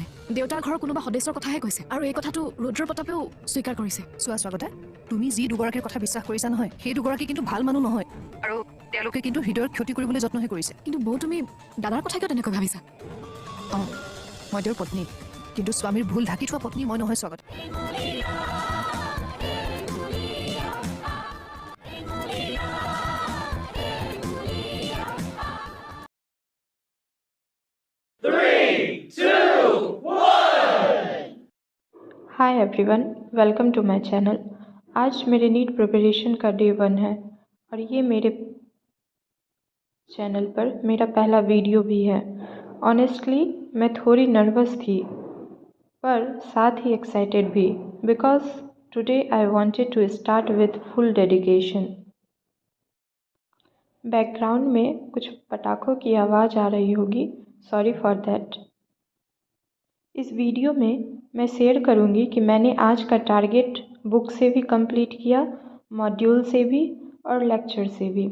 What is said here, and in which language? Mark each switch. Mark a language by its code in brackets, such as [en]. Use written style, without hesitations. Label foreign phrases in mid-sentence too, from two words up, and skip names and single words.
[as] দেউতাৰ ঘৰৰ কোনোবা সদস্যৰ কথাহে কৈছে, আৰু এই কথাটো ৰুদ্ৰ প্ৰতাপেও স্বীকাৰ কৰিছে। চোৱা স্বাগতা, তুমি যি দুগৰাকীৰ কথা বিশ্বাস কৰিছা নহয়, সেই দুগৰাকী কিন্তু ভাল মানুহ নহয়, আৰু তেওঁলোকে কিন্তু হৃদয়ৰ ক্ষতি কৰিবলৈ যত্নহে কৰিছে। কিন্তু বৌ, তুমি দাদাৰ কথা কিয় তেনেকৈ ভাবিছা? অঁ, মই তেওঁৰ পত্নী, কিন্তু স্বামীৰ ভুল ঢাকি থোৱা পত্নী মই নহয় স্বাগতা। [en] Hi everyone, welcome to my channel. [hi] आज मेरे [en] NEET preparation [hi] का डे 1 है और ये मेरे चैनल पर मेरा पहला वीडियो भी है। ऑनेस्टली मैं थोड़ी नर्वस थी पर साथ ही एक्साइटेड भी, [en] Because today I wanted to start with full dedication. [hi] बैकग्राउंड में कुछ पटाखों की आवाज़ आ रही होगी, [en] sorry for that. [hi] इस वीडियो में मैं शेयर करूंगी कि मैंने आज का टारगेट बुक से भी कंप्लीट किया, मॉड्यूल से भी और लेक्चर से भी।